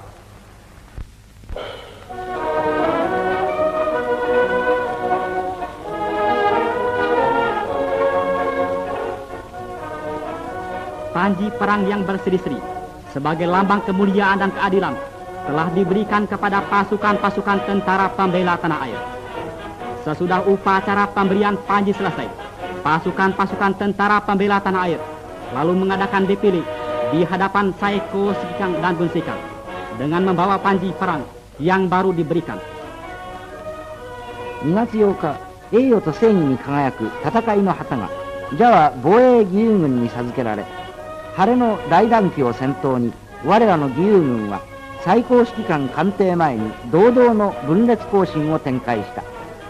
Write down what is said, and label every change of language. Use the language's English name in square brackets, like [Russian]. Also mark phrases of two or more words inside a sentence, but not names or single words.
[Indonesian] Panji perang yang berseri-seri sebagai lambang kemuliaan dan keadilan telah diberikan kepada pasukan-pasukan tentara pembela tanah air. Sesudah upacara pemberian panji selesai, pasukan-pasukan tentara pembela tanah air lalu mengadakan dipilih di hadapan Saeko Sekikang dan Bun Sekikang dengan membawa panji perang yang baru diberikan. [Japanese] 2 月8日、栄誉と正義に輝く戦いの旗がジャワ防衛義勇軍に授けられ、晴れの大団旗を先頭に我らの義勇軍は最高指揮官官邸前に堂々の分裂行進を展開した。